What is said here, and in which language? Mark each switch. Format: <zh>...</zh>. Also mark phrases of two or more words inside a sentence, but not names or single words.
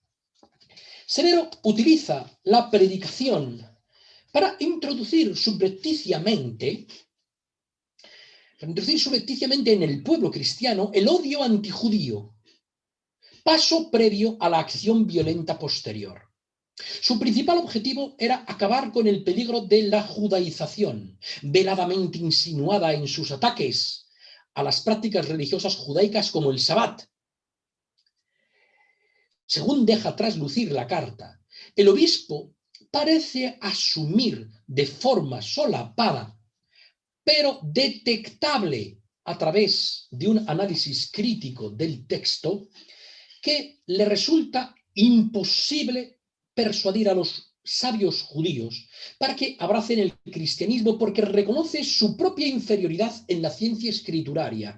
<es>Severo utiliza la predicación para introducir subrepticiamente en el pueblo cristiano el odio antijudío, paso previo a la acción violenta posterior. Su principal objetivo era acabar con el peligro de la judaización, veladamente insinuada en sus ataques a las prácticas religiosas judaicas como el Sabbat. Según deja traslucir la carta, el obispo parece asumir de forma solapada, pero detectable a través de un análisis crítico del texto, que le resulta imposible persuadir a los sabios judíos para que abracen el cristianismo porque reconoce su propia inferioridad en la ciencia escrituraria.</es>